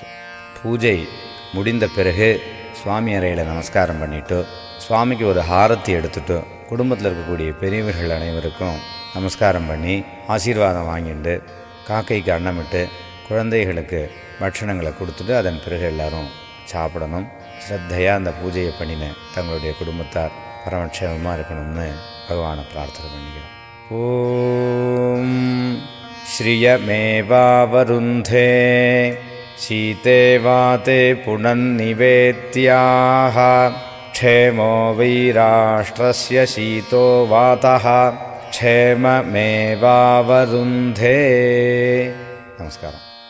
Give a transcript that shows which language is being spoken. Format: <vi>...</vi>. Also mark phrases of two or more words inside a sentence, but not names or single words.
<ta>பூஜை முடிந்த பிறகு சுவாமி அறையில் நமஸ்காரம் பண்ணிவிட்டு சுவாமிக்கு ஒரு ஹாரத்தி எடுத்துட்டு குடும்பத்தில் இருக்கக்கூடிய பெரியவர்கள் அனைவருக்கும் நமஸ்காரம் பண்ணி ஆசீர்வாதம் வாங்கிட்டு காக்கைக்கு அன்னமிட்டு குழந்தைகளுக்கு பட்சணங்களை கொடுத்துட்டு அதன் பிறகு எல்லாரும் சாப்பிடணும். ஸ்ரத்தையாக அந்த பூஜையை பண்ணின தங்களுடைய குடும்பத்தார் பரமக்ஷேமமாக இருக்கணும்னு பகவானை பிரார்த்தனை பண்ணிக்கிறோம்.</ta> <sa>ஓம் श्रियमेवावरुन्धे शीते वाते पुनन्निवेत्याः क्षेमो वै राष्ट्रस्य शीतो वातः क्षेममेवावरुन्धे. नमस्कारम्.</sa>